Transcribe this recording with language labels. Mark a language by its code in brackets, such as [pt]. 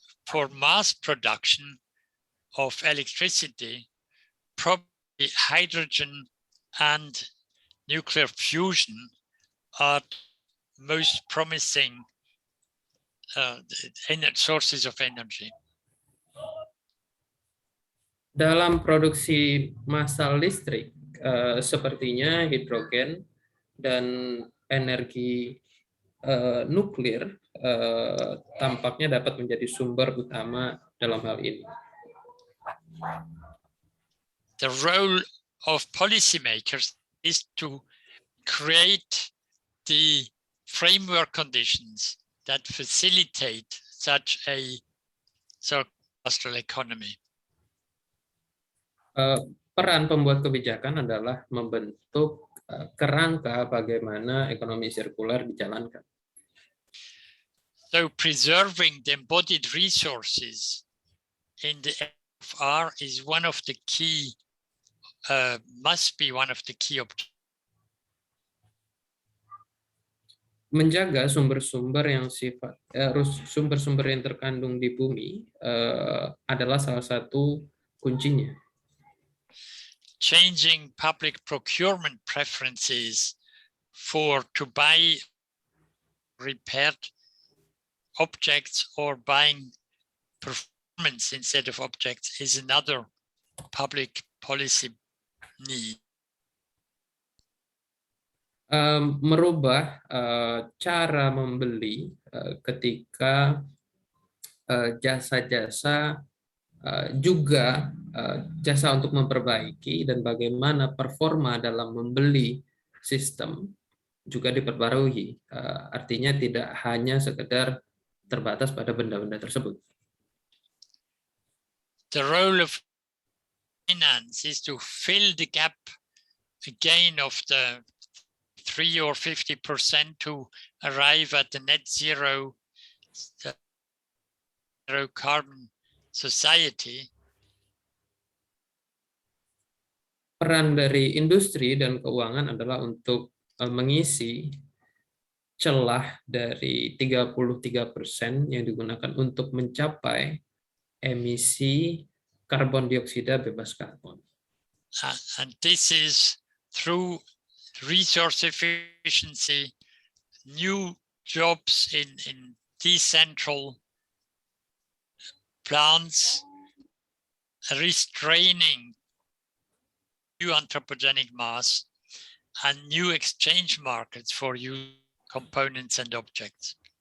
[en] For mass production of electricity, probably hydrogen and nuclear fusion are most promising sources of energy. [id] Dalam produksi massal listrik, sepertinya hidrogen dan energi nuklir tampaknya dapat menjadi sumber utama dalam hal ini. [en] The role of policymakers is to create the framework conditions that facilitate such a circular economy. [id] Peran pembuat kebijakan adalah membentuk kerangka bagaimana ekonomi sirkular dijalankan. [en] So preserving the embodied resources in the FR is one of the key, must be one of the key objectives. [id] Menjaga sumber-sumber yang sumber-sumber yang terkandung di bumi adalah salah satu kuncinya. [en] Changing public procurement preferences to buy repaired objects or buying performance instead of objects is another public policy need. [id] merubah cara membeli ketika jasa-jasa juga jasa untuk memperbaiki dan bagaimana performa dalam membeli sistem juga diperbarui. Artinya tidak hanya sekedar terbatas pada benda-benda tersebut. [en] The role of finance is to fill the gap again of the 3 or 50% to arrive at the net zero carbon society. [id] Peran dari industri dan keuangan adalah untuk mengisi celah dari 33% yang digunakan untuk mencapai emisi karbon dioksida bebas karbon. [en] And this is through resource efficiency, new jobs in decentral plants, restraining new anthropogenic mass, and new exchange markets for used components and objects.